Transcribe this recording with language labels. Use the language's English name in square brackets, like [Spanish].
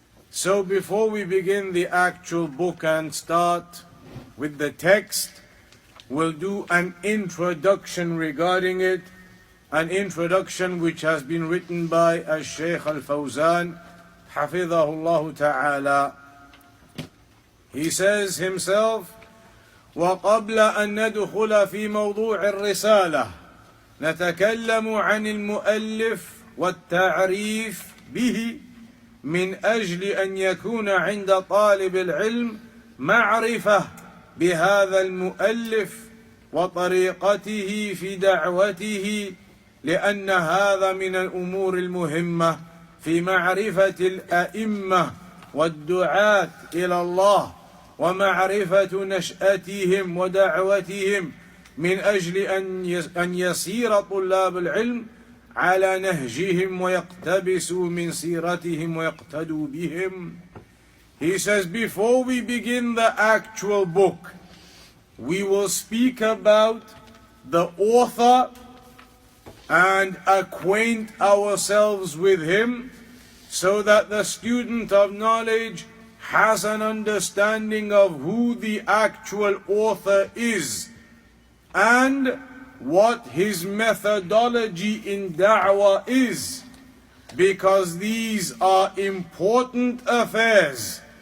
[English] So before we begin the actual book and start with the text, we'll do an introduction regarding it, an introduction which has been written by Shaykh al-Fawzan, hafidhahullah ta'ala. He says himself, [Arabic] وَقَبْلَ أَن نَدْخُلَ فِي مَوْضُوعِ الرِّسَالَةِ نتكلم عن المؤلف والتعريف به من أجل أن يكون عند طالب العلم معرفة بهذا المؤلف وطريقته في دعوته، لأن هذا من الأمور المهمة في معرفة الأئمة والدعاة إلى الله ومعرفة نشأتهم ودعوتهم، من أجل أن يسير طلاب العلم على نهجهم ويقتبسوا من سيرتهم ويقتدوا بهم. [English] He says, before we begin the actual book, we will speak about the author and acquaint ourselves with him, so that the student of knowledge has an understanding of who the actual author is and what his methodology in da'wah is, because these are important affairs